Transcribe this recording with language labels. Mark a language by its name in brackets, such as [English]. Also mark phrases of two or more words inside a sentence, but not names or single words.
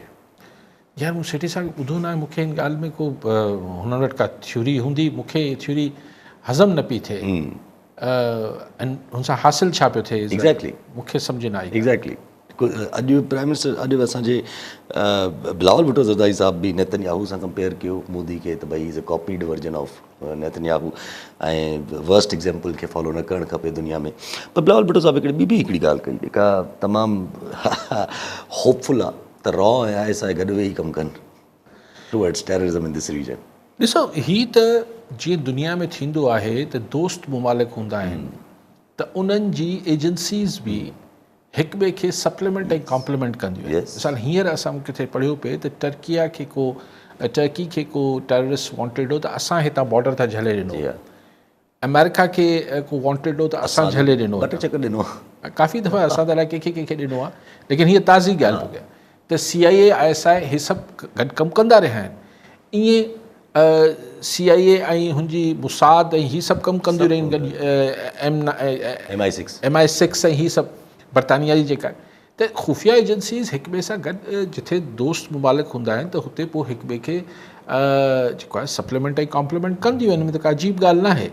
[Sindhi] यार मूं सेठी सां ॿुधो न आहे, मूंखे हिन ॻाल्हि में को हुन वटि का थ्योरी हूंदी, मूंखे थ्योरी हज़म न पई थिए। हुन सां हासिलु छा पियो थिए? एग्ज़ैक्टली, मूंखे सम्झ न आई। एग्ज़ैक्टली। अॼु [English] prime minister, [Sindhi] अॼु असांजे बिलावल भुट्टो ज़रदारी साहिब बि नेतन्याहू सां कंपेयर कयो मोदी खे, त भई [English] is a copied version of Netanyahu [Sindhi] ऐं [English] worst example [Sindhi] खे फॉलो न करणु खपे दुनिया में। पर बिलावल भुट्टो साहिब हिकिड़ी ॻाल्हि कई जेका तमामु होपफुल आहे, त रॉ ऐं ISI गॾु वेही कमु कनि [English] towards terrorism in this region. [Sindhi] ॾिसो, हीअ त जीअं दुनिया में थींदो आहे त दोस्त मुमालिक हूंदा आहिनि, त उन्हनि जी एजेंसीज़ बि हिक ॿिए खे सप्लीमेंट ऐं कॉम्प्लीमेंट कंदियूं आहिनि। मिसाल हींअर असां किथे पढ़ियो पिए त टर्की खे को [English] terrorist wanted [Sindhi] हो त असां हितां बॉर्डर तां झले ॾिनो, अमेरिका खे को वॉन्टेड हो त असां झले ॾिनो, काफ़ी दफ़ा असां त अलाए कंहिंखे ॾिनो आहे। लेकिन हीअ ताज़ी ॻाल्हि पई त CIA ISI हे सभु गॾु कमु कंदा रहिया आहिनि। ईअं CIA ऐं हुनजी मुसाद ऐं हीअ सभु कमु कंदियूं रहियूं गॾु, MI6 ऐं हीअ सभु बरतानिया जी जेका, त ख़ुफ़िया एजेंसीज़ हिक ॿिए सां गॾु जिथे दोस्त मुमालिक हूंदा आहिनि त हुते पोइ हिक ॿिए खे जेको आहे सप्लीमेंट ऐं कॉम्प्लीमेंट कंदियूं आहिनि, हिन में त का अजीब ॻाल्हि न आहे।